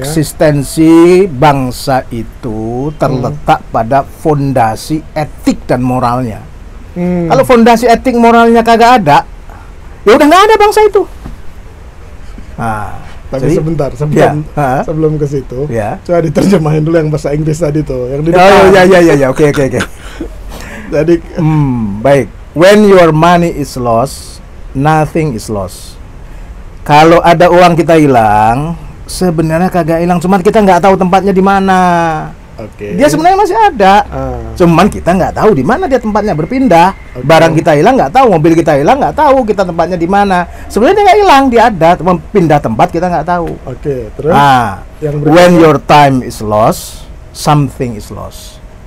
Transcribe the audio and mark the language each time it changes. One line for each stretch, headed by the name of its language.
Indonesian: Eksistensi bangsa itu terletak pada fondasi etik dan moralnya. Kalau fondasi etik moralnya kagak ada, ya udah nggak ada bangsa itu. Nah, tapi jadi- sebentar Ya. sebelum ke situ, Ya. coba diterjemahin dulu yang bahasa Inggris tadi tuh, yang di Oh depan. ya, oke. Jadi Baik.
English: When your money is lost, nothing is lost.
Indonesian: Kalau ada uang kita hilang, sebenarnya kagak hilang, cuman kita nggak tahu tempatnya di mana. oke. Dia sebenarnya masih ada, Ah, cuman kita nggak tahu di mana dia tempatnya berpindah. Oke. Barang kita hilang nggak tahu, mobil kita hilang nggak tahu kita tempatnya di mana. Sebenarnya dia nggak hilang, dia ada, cuma pindah tempat kita nggak tahu. oke, terus Nah, yang
English: when
Indonesian: berikutnya.
English: your time is lost, something is lost.